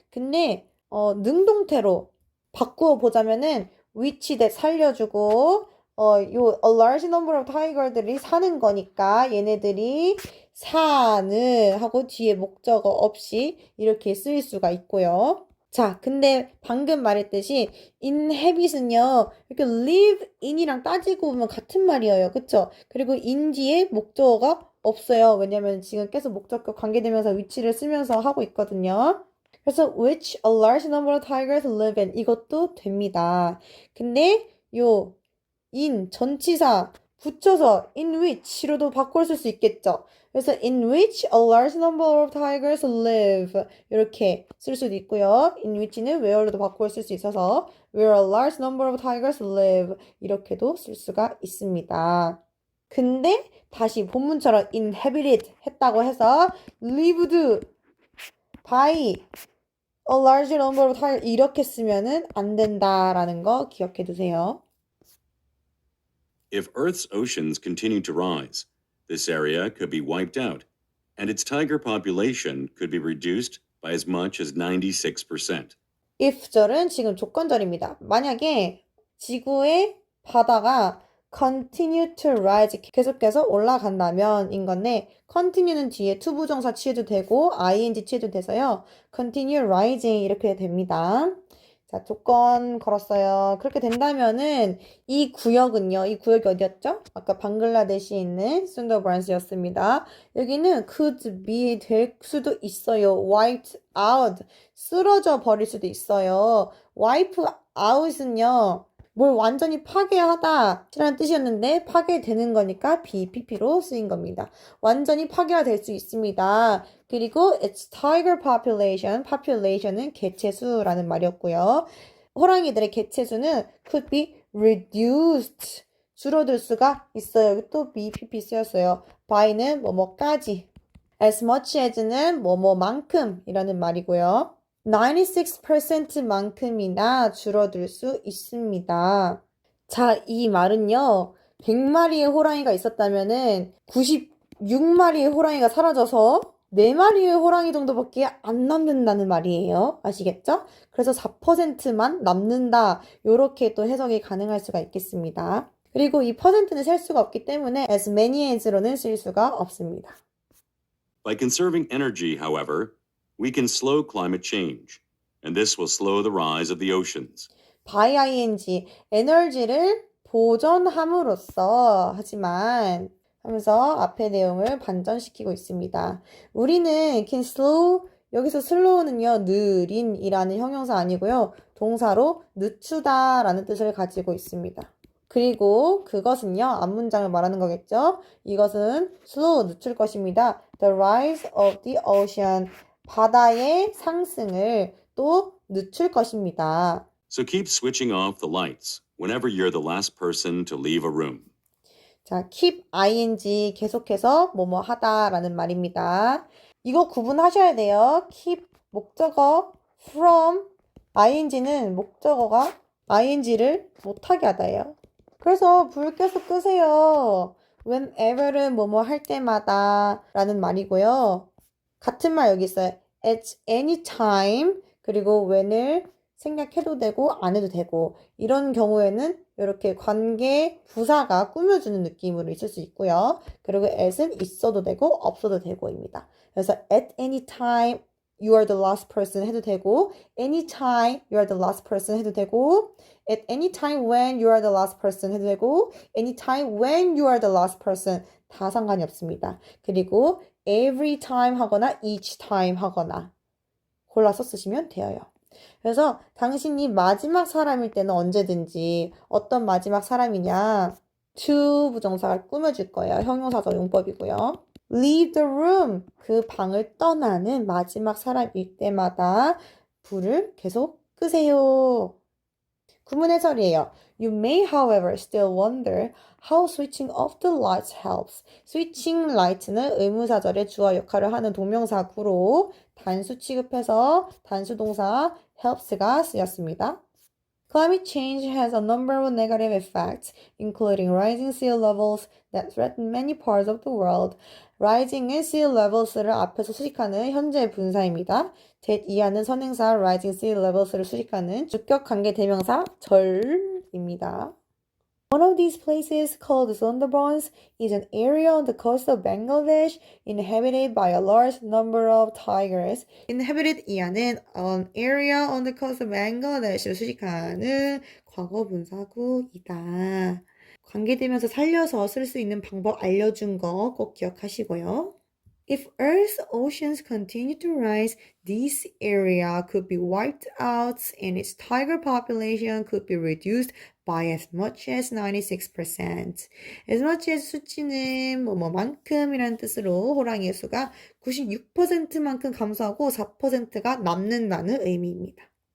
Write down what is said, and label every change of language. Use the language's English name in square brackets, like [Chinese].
[Korean] 근데 능동태로 바꾸어 보자면은 [English] which that [Korean] 살려주고 요 [English] a large number of [Korean] tiger들이 사는 거니까 얘네들이 사는 하고 뒤에 목적어 없이 이렇게 쓰일 수가 있고요. 자, 근데 방금 말했듯이 inhabit은요, 이렇게 [English] live in [Korean] 이랑 따지고 보면 같은 말이에요. 그쵸? 그리고 in 뒤에 목적어가 없어요. 왜냐면 지금 계속 목적격 관계대명사 위치를 쓰면서 하고 있거든요. [English] 그래서 which a large number of tigers live in [Korean] 이것도 됩니다. 근데 요 in 전치사 붙여서 in which로도 바꿔 쓸 수 있겠죠. [English] 그래서 in which a large number of tigers live [Korean] 이렇게 쓸 수도 있고요. [English] in which는 where로도 [Korean] 바꿔 쓸 수 있어서 [English] where a large number of tigers live [Korean] 이렇게도 쓸 수가 있습니다. 근데 다시 본문처럼 inhabited 했다고 해서 [English] lived by a large number of tigers [Korean] 이렇게 쓰면은 안 된다라는 거 기억해 두세요. [English] If Earth's oceans continue to rise, this area could be wiped out, and its tiger population could be reduced by as much as 96%. [Korean] if절은 지금 조건절입니다. 만약에 지구의 바다가 [English] continue to rise [Korean] 계속해서 올라간다면 인 건데 continue는 뒤에 투부정사 취해도 되고 ing 취해도 돼서요. [English] continue rising [Korean] 이렇게 됩니다. 자, 조건 걸었어요. 그렇게 된다면은 이 구역은요. 이 구역이 어디였죠? 아까 방글라데시에 있는 순더반스였습니다. 여기는 [English] could be [Korean] 될 수도 있어요. [English] wiped out [Korean] 쓰러져 버릴 수도 있어요. [English] wipe out [Korean] 은요. 뭘 완전히 파괴하다 라는 뜻이었는데 파괴되는 거니까 BPP로 쓰인 겁니다. 완전히 파괴가 될 수 있습니다. 그리고 [English] its tiger population [Korean] 은 개체수라는 말이었고요. 호랑이들의 개체수는 [English] could be reduced. [Korean] 줄어들 수가 있어요. 여기 또 BPP 쓰였어요. by는 뭐뭐까지. [English] as much as [Korean] 는 뭐뭐만큼이라는 말이고요. 96%만큼이나 줄어들 수 있습니다. 자, 이 말은요. 100마리의 호랑이가 있었다면은 96마리의 호랑이가 사라져서 4마리의 호랑이 정도밖에 안 남는다는 말이에요. 아시겠죠? 그래서 4%만 남는다. 이렇게 또 해석이 가능할 수가 있겠습니다. 그리고 이 퍼센트는 셀 수가 없기 때문에 [English] as many as [Korean] 로는 쓸 수가 없습니다. [English] By conserving energy, however, we can slow climate change, and this will slow the rise of the oceans. by ing, [Korean] 에너지를 보존함으로써 하지만 하면서 앞의 내용을 반전시키고 있습니다. 우리는 [English] can slow, [Korean] 여기서 slow는요, 느린이라는 형용사 아니고요, 동사로 늦추다 라는 뜻을 가지고 있습니다. 그리고 그것은요, 앞문장을 말하는 거겠죠? 이것은 slow, 늦출 것입니다. [English] The rise of the ocean, [Korean] 바다의 상승을 또 늦출 것입니다. [English] So keep switching off the lights whenever you're the last person to leave a room. [Korean] 자, [English] keep ing [Korean] 계속해서 뭐뭐 하다라는 말입니다. 이거 구분하셔야 돼요. keep 목적어 from ing는 목적어가 ing를 못하게 하다예요. 그래서 불 계속 끄세요. whenever는 뭐뭐 할 때마다 라는 말이고요. 같은 말 여기 있어요. [English] at any time [Korean] 그리고 when을 생략해도 되고 안 해도 되고 이런 경우에는 이렇게 관계 부사가 꾸며주는 느낌으로 있을 수 있고요. 그리고 at은 있어도 되고 없어도 되고입니다. [English] 그래서 at any time you are the last person [Korean] 해도 되고 [English] anytime you are the last person 해도 되고 at any time when you are the last person 해도 되고 anytime when you are the last person [Korean] 다 상관이 없습니다. 그리고 [English] every time [Korean] 하거나 [English] each time [Korean] 하거나 골라서 쓰시면 돼요. 그래서 당신이 마지막 사람일 때는 언제든지 어떤 마지막 사람이냐 to 부정사가 꾸며줄 거예요. 형용사적 용법이고요. [English] leave the room [Korean] 그 방을 떠나는 마지막 사람일 때마다 불을 계속 끄세요. 구문 해설이에요. [English] You may, however, still wonder how switching off the lights helps. switching light [Korean] 는 의문사절의 주어 역할을 하는 동명사구로 단수 취급해서 단수 동사 helps가 쓰였습니다. [English] Climate change has a number of negative effects, including rising sea levels that threaten many parts of the world. [Korean] rising은 [English] sea levels [Korean] 를 앞에서 수식하는 현재 분사입니다. that 이하는 선행사 [English] rising sea levels [Korean] 를 수식하는 주격 관계 대명사 절입니다. [English] One of these places, called Sundarbans, is an area on the coast of Bangladesh inhabited by a large number of tigers. [Korean] Inhabited 이하는 [English] an area on the coast of Bangladesh [Korean] 를 수식하는 과거 분사구이다. 관계되면서 살려서 쓸 수 있는 방법 알려준 거 꼭 기억하시고요. [English] If Earth's oceans continue to rise, this area could be wiped out and its tiger population could be reduced by as much as 96%. as much as [Korean] 수치는 뭐만큼이라는 뜻으로 호랑이의 수가 96%만큼 감소하고 4%가 남는다는 의미입니다.